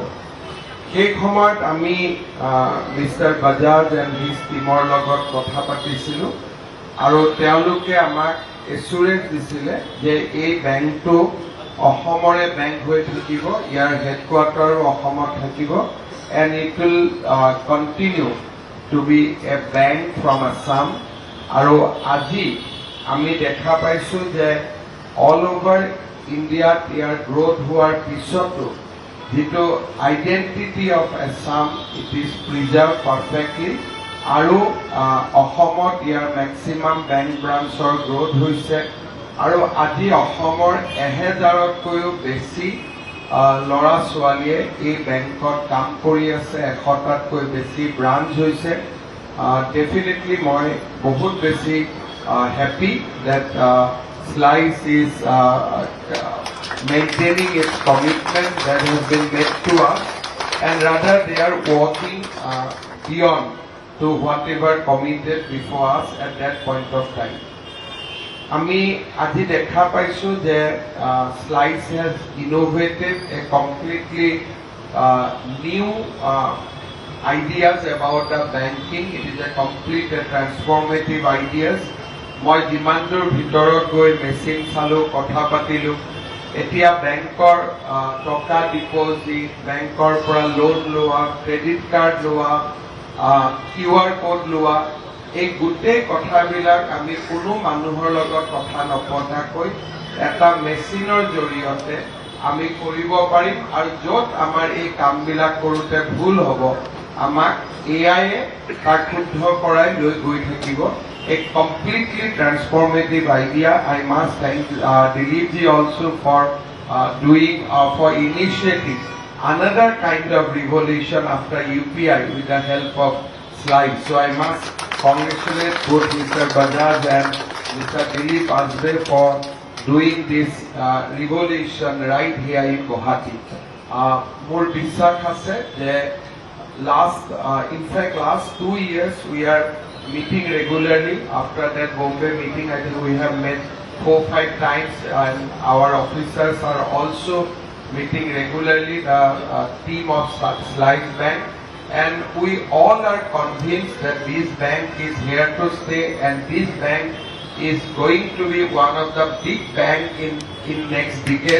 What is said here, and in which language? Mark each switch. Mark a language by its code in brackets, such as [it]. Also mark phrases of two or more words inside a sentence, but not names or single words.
[as] সেই সময়ত আমি [en] Mister Bajaj and his [as] টিমৰ লগত কথা পাতিছিলোঁ আৰু তেওঁলোকে আমাক এচুৰেঞ্চ দিছিলে যে এই বেংকটো অসমৰে বেংক হৈ থাকিব, ইয়াৰ হেডকোৱাৰ্টাৰো অসমত থাকিব [en] and it will continue to be a bank from Assam. [as] আৰু আজি আমি দেখা পাইছোঁ যে [en] all over India [as] ইয়াৰ গ্ৰোথ হোৱাৰ পিছতো যিটো [en] identity of Assam it is preserve perfectly [as] আৰু অসমত ইয়াৰ [en] maximum bank branch growth [as] হৈছে আৰু আজি অসমৰ 1000তকৈও বেছি ল'ৰা ছোৱালীয়ে এই বেংকত কাম কৰি আছে। 100টাতকৈ বেছি ব্ৰাঞ্চ হৈছে। ডেফিনেটলি মই বহুত বেছি [en] happy that Slice is maintaining its commitment that has been made to us and rather they are working beyond to whatever committed before us at that point of time. [as] আমি আজি দেখা পাইছোঁ যে [en] স্লাইস has innovated a completely new ideas about the banking. It is a complete transformative ideas. [as] মই যিমানটোৰ ভিতৰত গৈ মেচিন চালোঁ, কথা পাতিলোঁ, এতিয়া বেংকৰ টকা ডিপজিট, বেংকৰ পৰা লোন লোৱা, [en] credit card [as] লোৱা, [en] QR code [as] লোৱা, এই গোটেই কথাবিলাক আমি কোনো মানুহৰ লগত কথা নপতাকৈ এটা মেচিনৰ জৰিয়তে আমি কৰিব পাৰিম আৰু য'ত আমাৰ এই কামবিলাক কৰোঁতে ভুল হ'ব আমাক এআইয়ে তাক শুদ্ধ কৰাই লৈ গৈ থাকিব। [en] A completely transformative idea. I must thank Dilip ji also for for initiating another kind of revolution after UPI with the help of Slice. So I must congratulate both Mr. Bajaj and Mr. Dilip Asbe for doing this revolution right here in Guwahati. More [as] বিশ্বাস আছে যে [en] in fact last 2 years we are meeting regularly. After that Bombay meeting, I think we have met 4-5 times and our officers are also meeting regularly, the team of Slice Bank, and we all are convinced that this bank is here to stay and this bank is going to be one of the big bank in next decade.